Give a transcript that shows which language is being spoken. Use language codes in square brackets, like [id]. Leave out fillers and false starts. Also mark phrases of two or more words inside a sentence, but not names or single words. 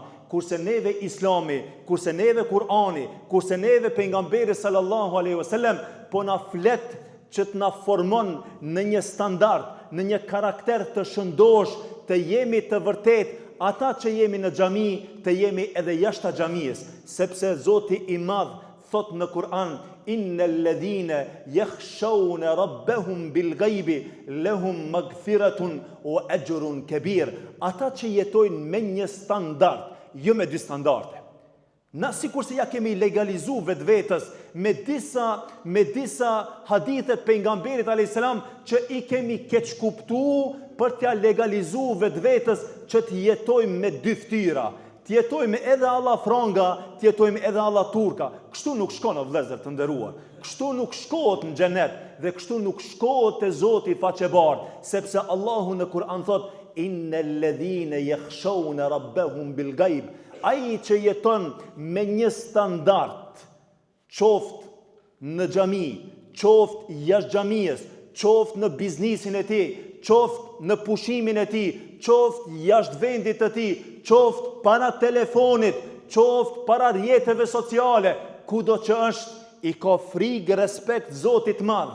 [sq] Kurse neve Islami, kurse neve Kur'ani, kurse neve pejgamberi [ar] صلى الله عليه وسلم [sq] po na flet që të na formon në një standard, në një karakter të shëndosh, të jemi të vërtet, ata që jemi në xhami, të jemi edhe jashtë xhamisë, sepse Zoti i Madh thot në Kur'an, [ar] إن الذين يخشون ربهم بالغيب لهم مغفرة وأجر كبير. [sq] Ata që jetojnë me një standard, jo me dy standarde. Na sikur se ja kemi legalizu vetvetes me disa hadithe të pejgamberit [ar] عليه السلام [sq] që i kemi keq kuptuar për t'ja legalizu vetvetes që të jetojmë me dy fytyra. Të jetojmë edhe alla franga, të jetojmë edhe alla turka. Kështu nuk shkon o vëllezër të nderuar. Kështu nuk shkohet në xhenet dhe kështu nuk shkohet te Zoti i faqebardh, sepse Allahu në Kur'an thot [ar] إن الذين يخشون ربهم بالغيب. [sq] Ai që jeton me një standard, qoftë në xhami, qoftë jashtë xhamisë, qoftë në biznesin e tij, qoftë në pushimin e tij, qoftë jashtë vendit të tij, qoftë para telefonit, qoftë para rrjeteve sociale, kudo që është, i ka frikë respekt Zotit Madh.